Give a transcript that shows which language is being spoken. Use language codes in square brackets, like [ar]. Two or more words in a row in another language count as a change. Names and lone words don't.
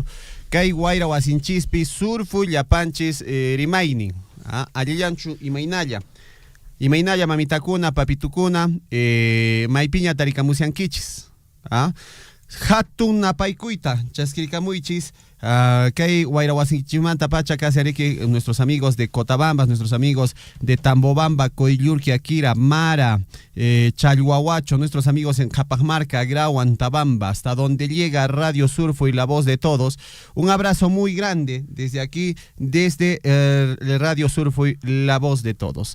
[qu] kay wayra wasinchispi surfu llapanchis rimaynin allillanchu imaynalla mamitakuna papitukuna maypiña tarikamusyankichis hatun napaykuyta chaskirkamuychis kay wayrawasinchimanta pacha casi ariki [es] nuestros amigos de Cotabambas, nuestros amigos de Tambobamba, Coyllurqui, Akira, Mara, Chalhuahuacho, nuestros amigos en Capamarca, Grauan, Tabamba, hasta donde llega Radio Surfo y la voz de todos. Un abrazo muy grande desde aquí, desde Radio Surfo y la voz de todos.